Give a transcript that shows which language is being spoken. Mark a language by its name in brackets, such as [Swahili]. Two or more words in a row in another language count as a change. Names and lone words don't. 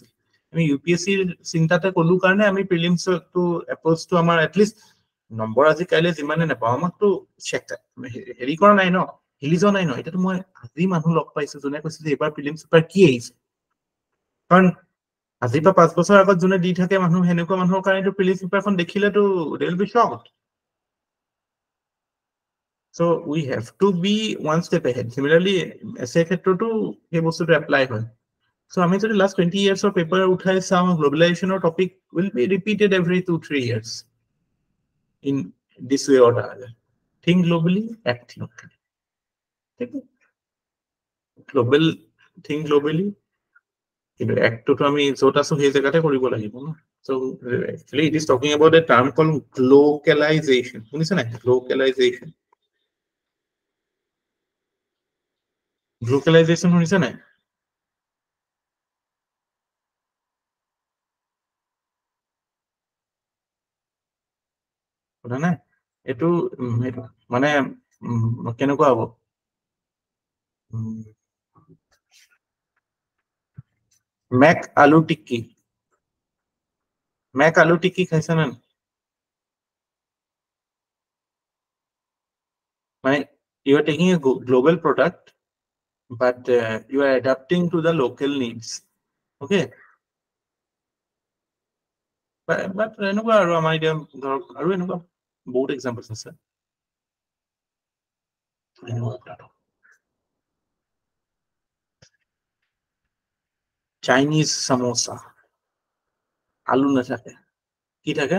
[Assamese] আমি UPSC চিন্তাতে কলো কাৰণে আমি প্ৰিলিমছটো এপ্ৰচটো আমাৰ এটলিষ্ট নম্বৰ আজি কাইলৈ যিমানে নাপাওঁ আমাকতো হেৰি কৰা নাই ন, হিলি যোৱা নাই ন। এতিয়াতো মই আজি মানুহ লগ পাইছো যোনে কৈছে যে এইবাৰ প্ৰিলিমছ পেপাৰ কি আহিছে, কাৰণ আজিৰ পৰা 5 বছৰ আগত যোনে দি থাকে মানুহ, সেনেকুৱা মানুহৰ কাৰণেতো প্ৰিলিমছ পেপাৰখন দেখিলেতো [English] they will be shocked. So we have to be one step ahead. Similarly essay [Assamese] ক্ষেত্ৰতো সেই বস্তুটো এপ্লাই হয়। [English] So [Assamese] আমি যদি [English] last 20 years of paper [Assamese] উঠাই চাওঁ, গ্লোবালাইজেশ্যনৰ [English] topic will be repeated every 2-3 years in this way or the other. Think globally, act locally. Think globally, [Assamese] কিন্তু actটো আমি য'ত আছো সেই জেগাতে কৰিব লাগিব ন। [English] So actually it is talking about a term called localization. [Assamese] শুনিছে নাই? [English] Localization. Localization [Assamese] শুনিছে নাই? শুনা নাই? এইটো মানে কেনেকুৱা হ'ব? মেক আলু টিক্কি, মেক আলু টিক্কি খাইছে না? [English] মানে you are taking a global product but you are adapting to the local needs. Okay, but [Assamese] এনেকুৱা আৰু আমাৰ এতিয়া ধৰক আৰু এনেকুৱা বহুত এক্সাম্পলছ আছে। চাইনিজ সামোসা, আলু নাথাকে, কি থাকে?